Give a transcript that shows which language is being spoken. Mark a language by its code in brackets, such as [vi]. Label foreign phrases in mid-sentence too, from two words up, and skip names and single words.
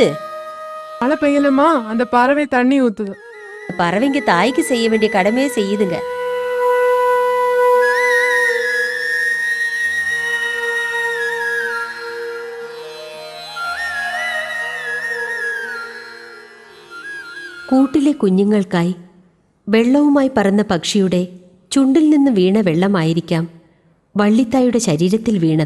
[ta] மழை பெய்யலமா, அந்த பறவை தண்ணி ஊத்துது. பறவைங்க தாய்க்கு செய்ய வேண்டிய கடமையை செய்யுதுங்க. [ml] കൂട്ടിലെ കുഞ്ഞുങ്ങൾക്കായി വെള്ളവുമായി പറന്ന പക്ഷിയുടെ ചുണ്ടിൽ നിന്ന് വീണ വെള്ളമായിരിക്കാം വള്ളിത്തായുടെ ശരീരത്തിൽ വീണത്.